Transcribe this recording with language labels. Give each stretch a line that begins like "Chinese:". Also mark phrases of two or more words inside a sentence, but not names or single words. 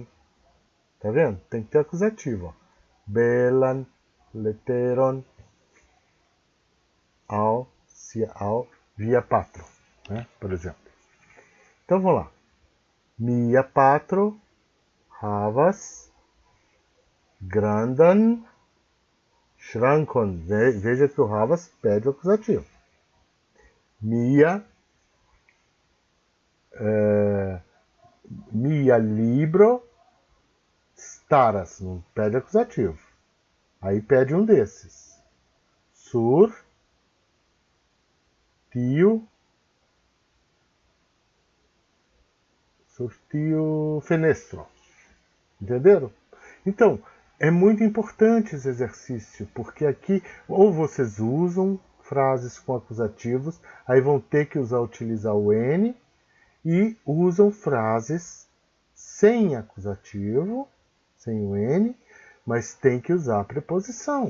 Portuguese: Tá vendo? Tem que ter acusativo. Ó.
Esperanto: Belan, leteron, ao via patro.
Portuguese: Né? Por exemplo. Então vamos lá.
Esperanto: Mia patro havas grandan ŝrankon.
Portuguese: Veja que o havas pede o acusativo.
Esperanto: Mia libro staras.
Portuguese: Não pede acusativo. Aí pede um desses.
Esperanto: Sur tiu fenestro.
Portuguese: Entenderam? Então, é muito importante esse exercício, porque aqui ou vocês usam frases com acusativos, aí vão ter que utilizar o N, e usam frases sem acusativo, sem o N, mas tem que usar a preposição.